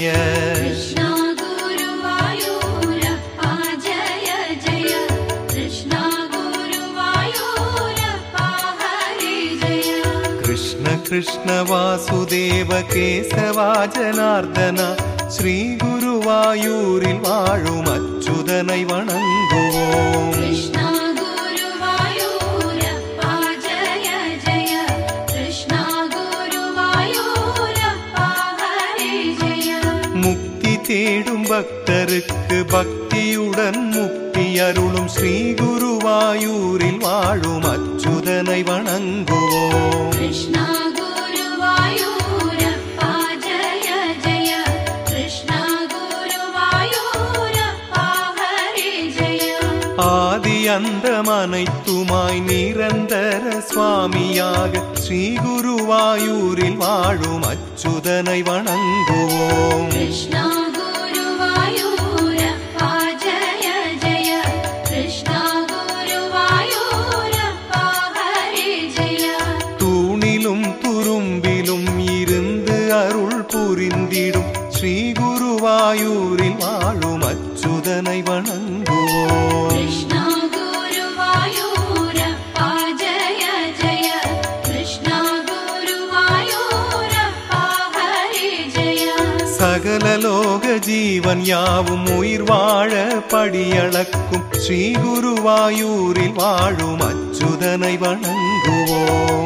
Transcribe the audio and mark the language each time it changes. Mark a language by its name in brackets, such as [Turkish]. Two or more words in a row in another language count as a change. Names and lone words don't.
[Sanskrit] कृष्ण गुरुवायूरप्पा जय जय, कृष्ण गुरुवायूरप्पा हरे जय. [Tamil] कृष्ण कृष्ण वासुदेव केशवा जनार्दन श्री குருவாயூரில் வாழும் அச்சுதனை வணங்குவோம் [Sanskrit] कृष्णा गुरुवायूरप्पा जय जय कृष्णा गुरुवायूरप्पा हरे जय [Tamil] முக்தி தேடும் பக்தருக்கு பக்தியுடன் முக்தி அருளும் ஸ்ரீ குருவாயூரில் வாழும் அச்சுதனை வணங்குவோம் [Sanskrit] कृष्णा गुरुवायूरप्पा जय जय कृष्णा गुरुवायूरप्पा हरे जय [Tamil] ஆதி அந்தம் அனைத்துமாய் நிரந்தர சுவாமியாக ஸ்ரீ குருவாயூரில் வாழும் அச்சுதனை வணங்குவோம் [Sanskrit] कृष्णा गुरुवायूरप्पा जय जय कृष्णा गुरुवायूरप्पा हरे जय [Tamil] தூணிலும் துரும்பிலும் இருந்து அருள் புரிந்திடும் ஸ்ரீ குருவாயூரில் வாழும் அச்சுதனை வணங்குவோம் [Sanskrit] कृष्णा गुरुवायूरप्पा जय जय कृष्णा गुरुवायूरप्पा हरे जय [Tamil] சகல லோக ஜீவன் யாவும் உயிர் வாழ படியளக்கும் ஸ்ரீ குருவாயூரில் வாழும் அச்சுதனை வணங்குவோம்